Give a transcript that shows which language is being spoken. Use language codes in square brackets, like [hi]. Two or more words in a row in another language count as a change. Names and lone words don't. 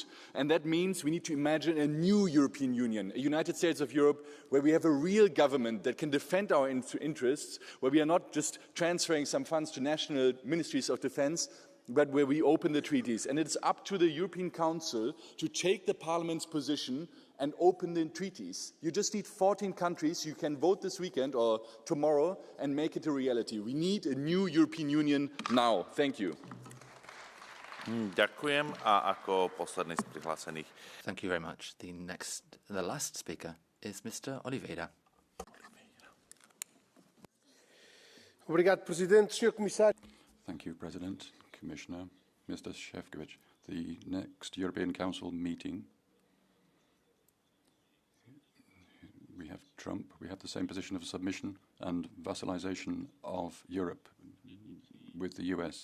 [en] And that means we need to imagine a new European Union, a United States of Europe, where we have a real government that can defend our interests, where we are not just transferring some funds to national ministries of defense, but where we open the treaties. And it's up to the European Council to take the Parliament's position and open the treaties. You just need 14 countries. You can vote this weekend or tomorrow and make it a reality. We need a new European Union now. Thank you. [sk] Ďakujem a ako posledný z prihlásených. [en] Thank you very much. The last speaker is Mr. Oliveira. [pt] Obrigado, Presidente. Senhor Comissário. [en] Thank you, President, Commissioner, Mr. Šefčovič. The next European Council meeting, we have Trump, we have the same position of submission and vassalization of Europe with the US.